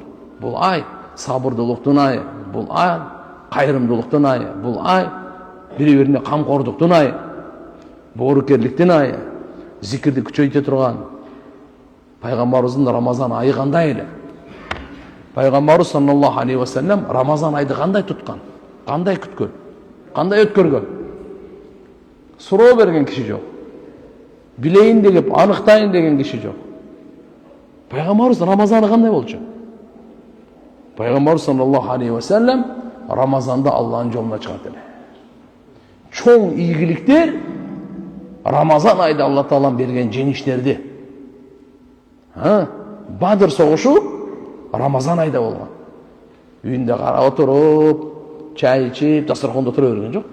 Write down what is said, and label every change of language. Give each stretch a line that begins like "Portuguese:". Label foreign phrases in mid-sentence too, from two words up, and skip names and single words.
Kyrgyz: Бул ай сабырдуулуктун айы, бул ай кайрымдуулуктун айы, бул ай бири-бирине камкордуктун айы. боорукерликтин айы, зикирди күчөйтө турган. Пайгамбарыбыздын Рамазан айы кандай эле? Пайгамбарыбыз
Arabic: صلى الله عليه وسلم
Kyrgyz: Рамазан айды кандай туткан? Кандай күткөн? Кандай өткөргөн? Суроо берген киши жок. Билейин деп, аныктайын деген киши жок. Пайгамбарыбыз Рамазаны кандай болчу? Пайгамбарыбыз
Arabic: صلى الله عليه وسلم
Kyrgyz: Рамазанда Аллахтын жолуна чыгат эле. Чоң ийгиликтер Рамазан айда Алла Таалам берген жеңиштерди. Бадыр согушу Рамазан айда болгон. Үйүндө карап отуруп, чай ичип, дасторкондо отура берген жок.